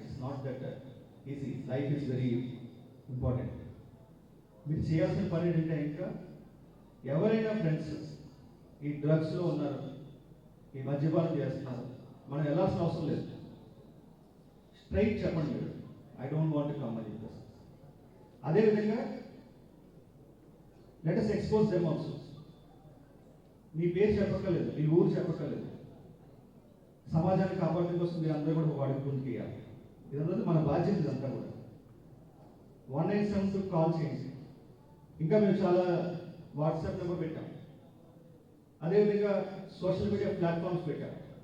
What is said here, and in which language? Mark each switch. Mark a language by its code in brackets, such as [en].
[en] It's not that easy, life is very important. [te] మీరు చేయాల్సిన పని ఏంటంటే, ఇంకా ఎవరైనా ఫ్రెండ్స్ ఈ డ్రగ్స్లో ఉన్నారు, ఈ మద్యపానం చేస్తున్నారు, మనం వెళ్ళాల్సిన అవసరం లేదు. స్ట్రైట్ చెప్పండి, మీరు [en] I don't want to come [te] అని చెప్పేసి. [en] అదేవిధంగా let us expose them also. [te] మీ పేరు చెప్పక్కర్లేదు, మీ ఊరు చెప్పక్కర్లేదు. సమాజాన్ని కాపాడడం కోసం మీరు అందరూ కూడా వాడికి గురించి చేయాలి. ఇదంతా మన బాధ్యత. ఇదంతా కూడా 197 కాల్ చేయండి. ఇంకా మేము చాలా వాట్సాప్ నెంబర్ పెట్టాం. అదేవిధంగా సోషల్ మీడియా ప్లాట్ఫామ్స్ పెట్టాం.